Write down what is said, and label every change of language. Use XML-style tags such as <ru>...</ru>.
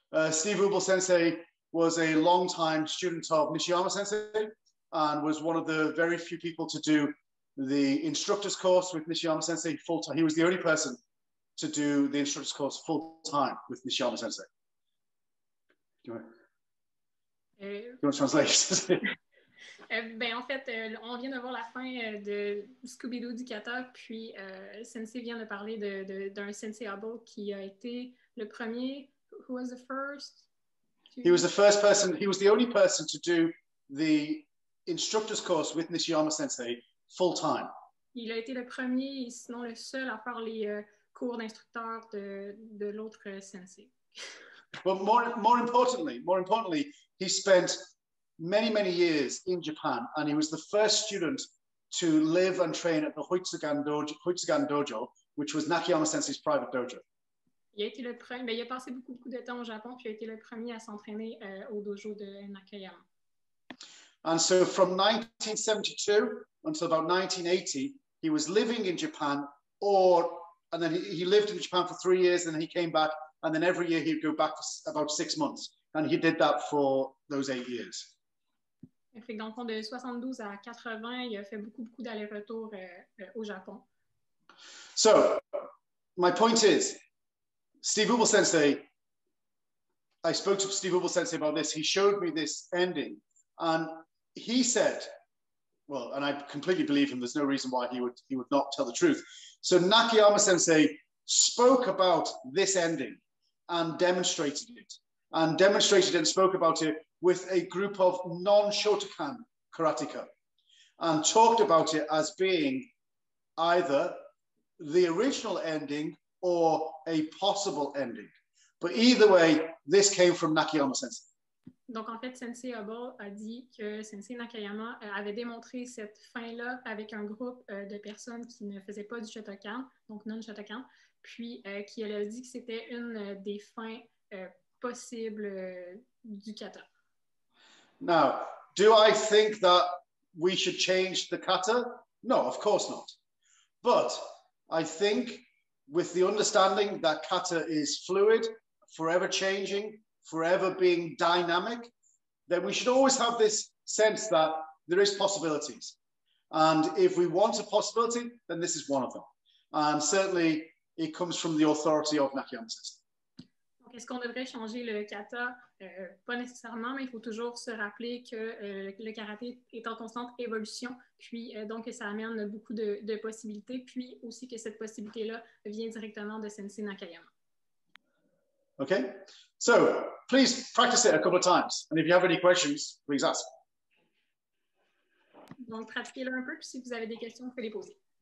<en>Steve Ubel Sensei was a long-time student of Nishiyama Sensei and was one of the very few people to do the instructor's course with Nishiyama Sensei full-time. He was the only person to do the instructor's course full-time with Nishiyama Sensei. Do you want to translate?</en> <fr>Ben, en fait, on vient de voir la fin de Scooby-Doo du kata, puis Sensei vient de parler d'un Sensei Ubel qui a été le premier.</fr> <en>Who was the first? He was the first person. He was the only person to do the instructor's course with Nishiyama Sensei full time.</en> <fr>Il a été le premier, sinon le seul, à faire les cours d'instructeur de l'autre sensei.</fr> <en>But more importantly, he spent many years in Japan, and he was the first student to live and train at the Hoitsugan Dojo, which was Nakayama Sensei's private dojo.</en> <fr>Il a été le premier, mais il a passé beaucoup de temps au Japon, puis il a été le premier à s'entraîner au dojo de Nakayama.</fr> <en>And so from 1972 until about 1980, he was living in Japan, and then he lived in Japan for 3 years, and then he came back, and then every year he'd go back for about 6 months, and he did that for those 8 years.</en> <fr>Fait que dans le fond, de 72 à 80, il a fait beaucoup d'allers-retours au Japon.</fr> <en>So, my point is, Steve Ubel Sensei, I spoke to Steve Ubel Sensei about this. He showed me this ending, and he said, well, and I completely believe him, there's no reason why he would not tell the truth. So Nakayama Sensei spoke about this ending and demonstrated it, and spoke about it with a group of non-Shotokan karateka, and talked about it as being either the original ending or a possible ending. But either way, this came from Nakayama Sensei.</en> <fr>Donc, en fait, Sensei Ubel a dit que Sensei Nakayama avait démontré cette fin-là avec un groupe de personnes qui ne faisaient pas du Shotokan, donc non-Shotokan, puis qui a dit que c'était une des fins possibles du kata.</fr> <en>Now, do I think that we should change the kata? No, of course not. But I think with the understanding that kata is fluid, forever changing, forever being dynamic, then we should always have this sense that there is possibilities. And if we want a possibility, then this is one of them. And certainly it comes from the authority of Nakayama Sensei.</en> <fr>Donc, est-ce qu'on devrait changer le kata? Pas nécessairement, mais il faut toujours se rappeler que le karaté est en constante évolution, puis donc ça amène beaucoup de possibilités, puis aussi que cette possibilité-là vient directement de Sensei Nakayama.</fr> <en>Okay, so please practice it a couple of times, and if you have any questions, please ask.</en> <fr>Donc, pratiquez-le un peu, puis si vous avez des questions, vous pouvez les poser.</fr>